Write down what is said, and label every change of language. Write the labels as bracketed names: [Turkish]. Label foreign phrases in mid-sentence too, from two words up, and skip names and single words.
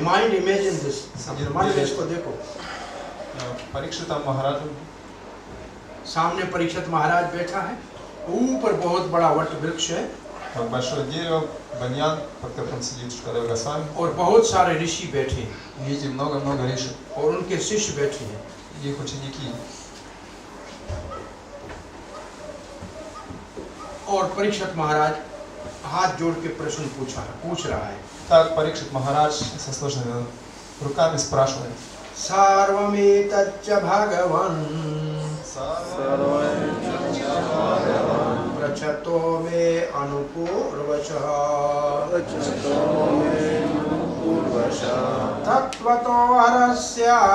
[English] Mind imagine this. [Hindi] मन में इसको देखो। [Russian] Парикшитам Махараджем. [Hindi] सामने परीक्षित महाराज बैठा है। ऊपर बहुत बड़ा वट वृक्ष है। [Russian] Большое дерево, баньян, под которым сидит Шукадева Госвами. [Hindi] और बहुत सारे ऋषि बैठे हैं। [Russian] Видите, много-много риши. [Hindi] और उनके शिष्य बैठे हैं। [Russian] Их ученики. [Hindi] और परीक्षित महाराज हाथ जोड़ के प्रश्न पूछ रहा है। [Russian] Так Парикшит Махарадж со сложными руками спрашивает. [Sanskrit] सर्वमेतच्च भगवन् पृच्छतो मे अनुपूर्वशः तत्त्वतो हरस्य